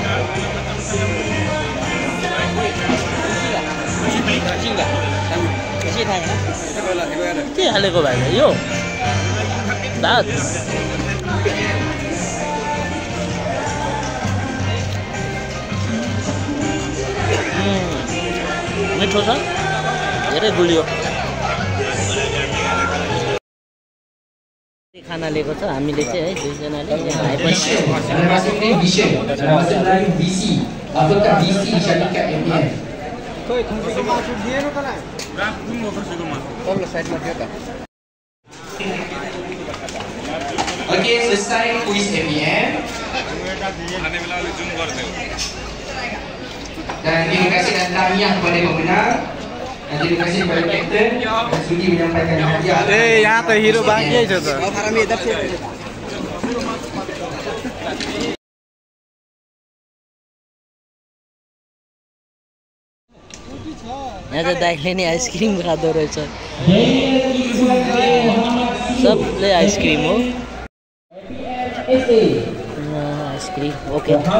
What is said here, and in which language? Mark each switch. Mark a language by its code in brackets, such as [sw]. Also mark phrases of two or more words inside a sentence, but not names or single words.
[ne] के हालेको भाइ यो भात मिठो छ धेरै गुलियो खाना लिएको छ हामीले चाहिँ है दुईजनाले यहाँ आएपछि [ms] Masuk ni vision, masuk lain visi. Apakah visi syarikat MPN? Okey, selesai kuis MPN. Dan terima kasih dan tahniah kepada pemenang. Dan terima kasih kepada kapten yang sudi menyampaikan hadiah. [ne] यहाँ त हिरो बाँकी छ त यहाँ चाहिँ दाइले नि आइसक्रिम खाँदो रहेछ सबले आइसक्रिम हो आइसक्रिम ओके